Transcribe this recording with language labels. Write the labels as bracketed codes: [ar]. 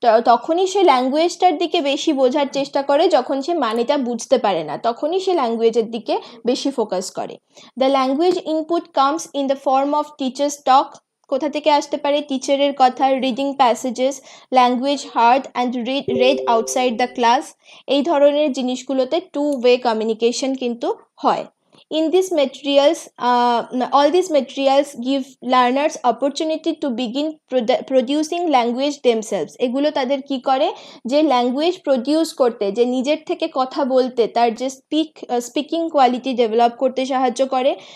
[bn] তখনই সে ল্যাঙ্গুয়েজটার দিকে বেশি বোঝার চেষ্টা করে যখন সে মানেটা বুঝতে পারে না, তখনই সে ল্যাঙ্গুয়েজের দিকে বেশি ফোকাস করে। [en] the language input comes in the form of teacher's talk, [bn] কোথা থেকে আসতে পারে, টিচারের কথা, [en] reading passages, language heard and read outside the class, [bn] এই ধরনের জিনিসগুলোতে টু ওয়ে কমিউনিকেশন কিন্তু হয়। [en] In these materials, all these materials give learners opportunity to begin producing language themselves. [bn] এগুলো তাদের কি করে, যে ল্যাঙ্গুয়েজ প্রডিউস করতে, যে নিজের থেকে কথা বলতে, তার যে স্পিকিং কোয়ালিটি ডেভেলপ করতে সাহায্য করে।